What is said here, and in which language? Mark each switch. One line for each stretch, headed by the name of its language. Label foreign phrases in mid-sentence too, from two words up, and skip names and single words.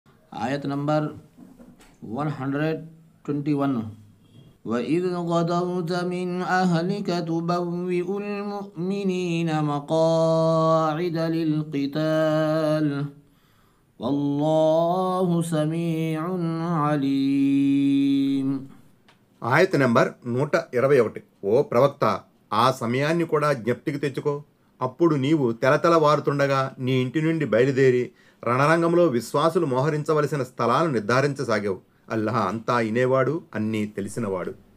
English: Ayat number 121.
Arabic: وَإِذْ غَدَوْتَ مِنْ أَهْلِكَ تُبَوِّئُ الْمُؤْمِنِينَ مَقَاعِدَ لِلْقِتَالِ وَاللَّهُ سَمِيعٌ عَلِيمٌ.
Telugu: ఆయత నెంబర్ 121. ఓ ప్రవక్త, ఆ సమయాన్ని కూడా జ్ఞప్తికి తెచ్చుకో. అప్పుడు నీవు తెలతెలవారుతుండగా నీ ఇంటి నుండి బయలుదేరి రణరంగంలో విశ్వాసులు మోహరించవలసిన స్థలాలను నిర్ధారించసాగావు. అల్లాహ్ అంతా ఇనేవాడు, అన్నీ తెలిసినవాడు.